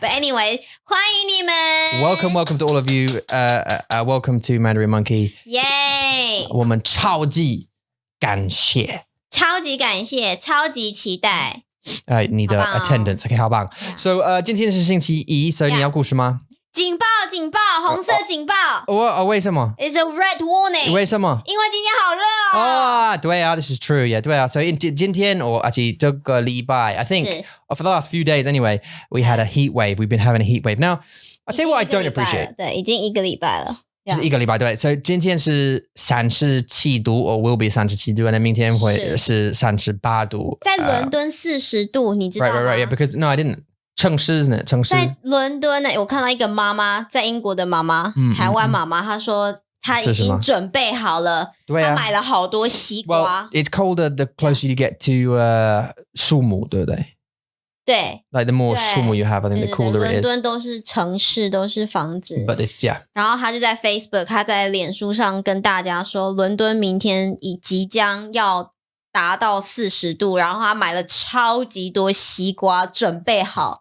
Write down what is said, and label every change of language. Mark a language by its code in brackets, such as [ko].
[en] But anyway, [zh] 欢迎你们。 [en] Welcome to all of you. Welcome to Mandarin Monkey. Yay! [zh] 我们超级感谢。超级感谢，超级期待。你的 attendance. Okay, 好棒。 [en] So, [zh] 今天是星期一，所以你要故事吗？警报！红色警报！为什么？ [en] It's a red warning. [zh] 为什么？因为今天好热哦。对啊 [en] this is true. Yeah, [zh] 对啊。 [en] So, 今天 or actually [zh] 这个礼拜 [en] I think for the last few days anyway, we had a heat wave. We've been having a heat wave. Now, I'll tell you what I don't appreciate. [zh] 对，已经1个礼拜了。是1个礼拜，对。 [en] So [zh] 今天是37度 [en] or will be [zh] 37度 [en] and then [zh] 明天会是38度。在伦敦40度，你知道吗？ [en] Right, yeah, because no, I didn't. 城市 isn't it? 城市。 [zh] 在伦敦呢，我看到一个妈妈，在英国的妈妈，台湾妈妈，她说她已经准备好了，对啊，她买了好多西瓜。 [en] Well, it's colder the closer you get to 树木，对不对？ [zh] 对 [en] ，like the more 树木 you have, I think the cooler it is. [zh] 伦敦都是城市，都是房子。 [en] But it's yeah. [zh] 然后他就在 Facebook， 他在脸书上跟大家说，伦敦明天即将要达到40度，然后他买了超级多西瓜，准备好。